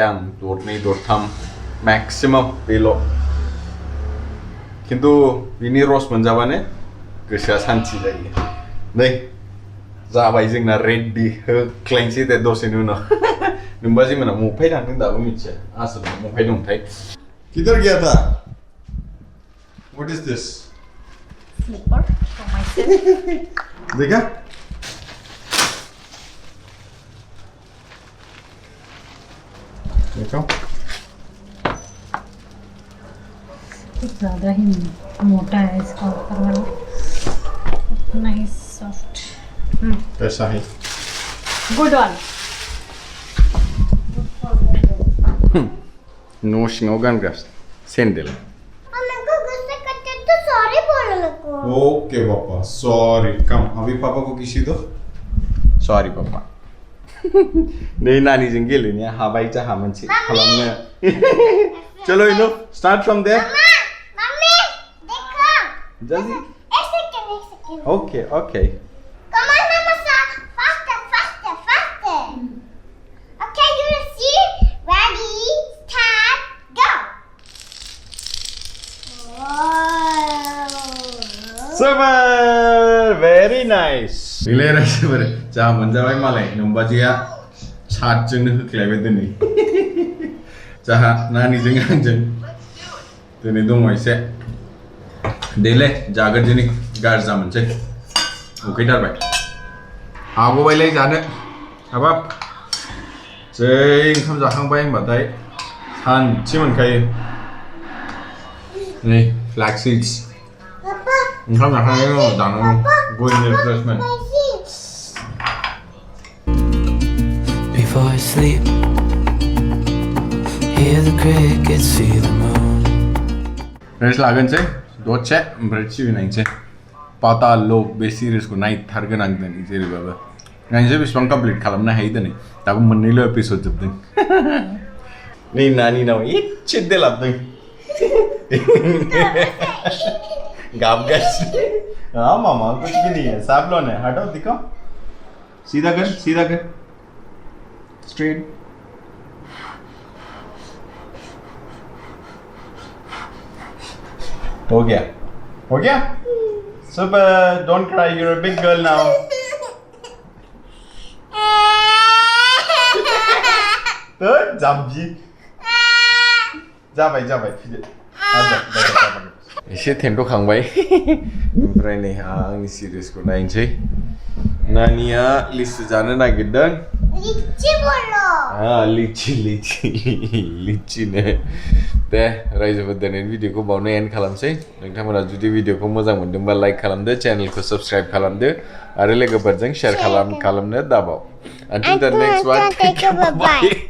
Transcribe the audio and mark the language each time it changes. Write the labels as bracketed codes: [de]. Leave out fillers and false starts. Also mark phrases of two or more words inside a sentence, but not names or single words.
[brx] आं दरनै दरथाम मेक्सिमाम बेल' खिन्थु बिनि रस मोनजाबानो गोसोआ सान्थि जायो नै जाबाय जोंना रेडि होख्लायनोसै दे दसेनि उनाव नोम्बाजै मोना मफाय थांदों दाबो मिथिया आसोल मफाय दंथाय [hi] किधर गया था [en] what is this Slipper for myself. [hi] देखा देखो कुछ ज़्यादा ही मोटा है इसका ऊपर वाला [en] nice soft [hi] कैसा है [en] good one [brx] नो सिङाव गानग्रा सेन्डेल [hi] हमको गुस्सा करते तो सॉरी बोलो मेरे को ओके पापा सॉरी कम अभी पापा को किसी दो सॉरी पापा [brx] नै नानीजों गेलेनाया हाबाय जाहा मोनसे खालामनो [hi] चलो इनो [en] start from there [hi] मम्मी देखो जल्दी एक सेकंड [en] okay okay come on mama faster okay you will see ready start go super very nice [brx] मिलायराय सुपर जा मोनजाबाय मालाय नोम्बाजैया सातजोंनो होख्लायबाय दिनै जाहा नानिजों आंजों दिनै दङ एसे देलै जागोन दिनै गारजा मोनसै उखैथारबाय हागौबायलै जानो हाबाब जै ओंखाम जाखांबाय होनबाथाय सानसे मोनखायो नै [en] flax seeds [brx] ओंखाम जाखांनायनि उनाव जानांगौ [en] good refreshment [brx] Before I sleep, hear the crickets, see the moon. रेस्ट लागोनसै दसे ओमफ्राय टिभि नायनोसै पाता लो बे सिरिजखौ नायथारगोन आं दिनै जेरैबाबो नायनोसै बेसेबां कमप्लिट खालामनो हायो दिनै दाबो मोननैल' एपिसड जोबदों नै नानिनाव एसे देलाबदों [hi] गाबगासिनो हाँ मामा कुछ भी नहीं है साफ लोन है हटो दिखाओ सीधा कर स्ट्रेट हो गया [en] super don't cry you are a big girl now [brx] तो जाबजी जाबाय फिदे एसे थेन्थ'खांबाय ओमफ्राय नै आंनि सिरिजखौ नायनोसै नानिया लिचि जानो नागिरदों [hi] लिच्ची बोलो [brx] लिचिनो दे रायजोफोर दिनैनि भिडिअखौ बावनो एन्ड खालामसै नोंथांमोना जुदि भिडिअखौ मोजां मोनदोंबा लाइक खालामदो चेनेलखौ साबस्क्राइब खालामदो आरो लोगोफोरजों शेयार खालामनो दाबाव [en] until the next one take care bye